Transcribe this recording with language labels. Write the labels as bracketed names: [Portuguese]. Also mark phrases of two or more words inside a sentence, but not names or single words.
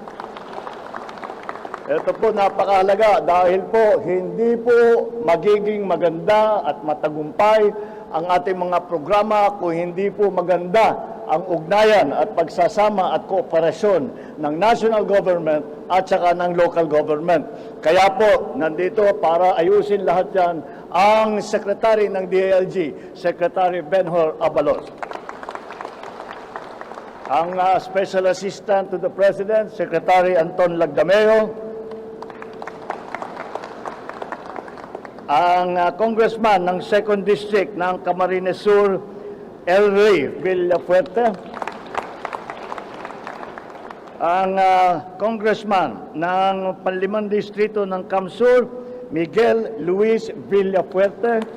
[Filipino] Ito po napakahalaga dahil po hindi po magiging maganda at matagumpay ang ating mga programa kung hindi po maganda ang ugnayan at pagsasama at kooperasyon ng [English] national government [Filipino] at saka ng [English] local government. [Filipino] Kaya po, nandito para ayusin lahat yan ang Secretary ng DILG, Secretary Benhur Abalos. Ang [English] Special Assistant to the President, [Filipino] Secretary Anton Lagdameo. Ang Congressman ng 2nd District ng Camarines Sur, Elre Villafuerte. Ang Congressman ng Panlimang Distrito ng Camsur, Miguel Luis Villafuerte.